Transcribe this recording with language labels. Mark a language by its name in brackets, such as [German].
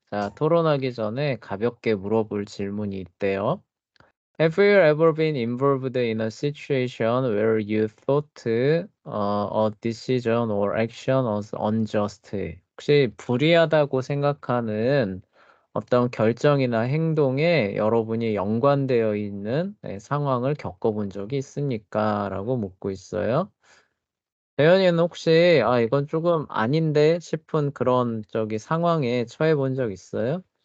[Korean] 자, 토론하기 전에 가볍게 물어볼 질문이 있대요. [English] Have you ever been involved in a situation where you thought a decision or action was unjust? [Korean] 혹시 불이하다고 생각하는 어떤 결정이나 행동에 여러분이 연관되어 있는 상황을 겪어본 적이 있습니까? 라고 묻고 있어요. 대현이는 혹시 이건 조금 아닌데 싶은 그런 상황에 처해 본 적 있어요?